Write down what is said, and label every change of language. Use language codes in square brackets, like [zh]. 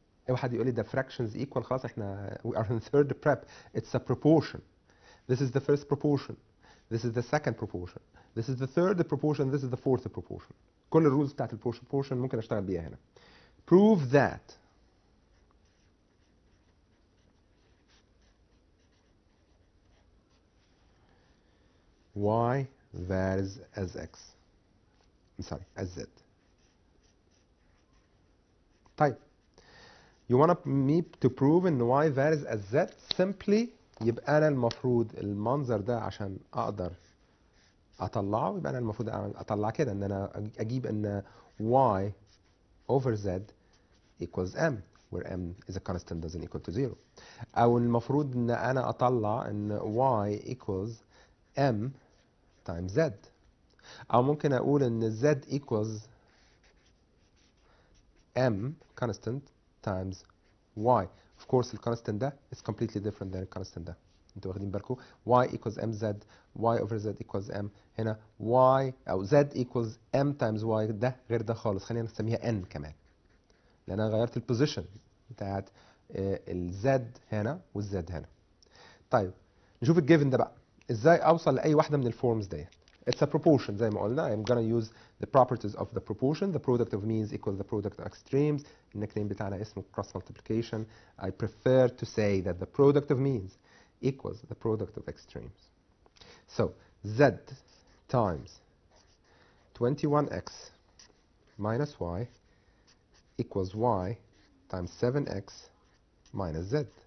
[ar] اي حد يقول لي ده [en] fractions equal، [ar] خلاص احنا [en] we are in third prep. It's a proportion. This is the first proportion. This is the second proportion. This is the third proportion. This is the fourth proportion. [ar] كل الرولز بتاعت البروبورشن ممكن اشتغل بيها هنا. [en] Prove that y varies as x. I'm sorry, as z. طيب you want me to prove ان y varies as z simply، [ar] يبقى انا المفروض المنظر ده عشان اقدر اطلعه، يبقى انا المفروض اطلع كده ان انا اجيب ان [en] y over z equals m where m is a constant doesn't equal to 0. [ar] او المفروض ان انا اطلع ان [en] y equals m times z. [ar] او ممكن اقول ان [en] z equals m constant times y. of course الكونستنت ده is completely different than الكونستنت ده. [ar] انتوا واخدين بالكم؟ [en] y equals mz، y over z equals m. [ar] هنا y او z equals m times y، ده غير ده خالص. خلينا نسميها [en] n [ar] كمان، لان انا غيرت البوزيشن بتاعت الزد هنا والزد هنا. طيب نشوف الجيفن ده بقى ازاي اوصل لاي واحده من الفورمز ديت. [en] It's a proportion [ar] زي ما قلنا. [en] I'm gonna use the properties of the proportion. The product of means equals the product of extremes. [ar] النكنيم بتاعنا اسمه cross multiplication. [en] I prefer to say that the product of means equals the product of extremes. So z times 21x minus y equals y times 7x minus z.